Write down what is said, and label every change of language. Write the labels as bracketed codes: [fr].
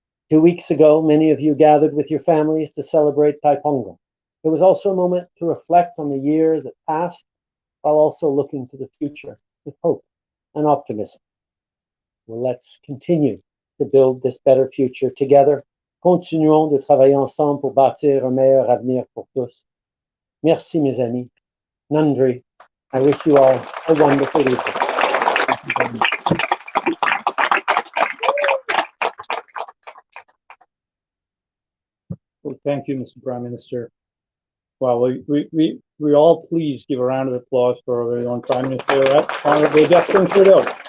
[en] 2 weeks ago, many of you gathered with your families to celebrate Taipongal. It was also a moment to reflect on the year that passed, while also looking to the future with hope and optimism. Well, let's continue to build this better future together. [fr] Continuons de travailler ensemble pour bâtir un meilleur avenir pour tous. Merci, mes amis. Nandri. [en] I wish you all a wonderful evening. Well, thank you, Mr. Prime Minister. Well, we all please give a round of applause for our very own Prime Minister, Honorable Justin Trudeau.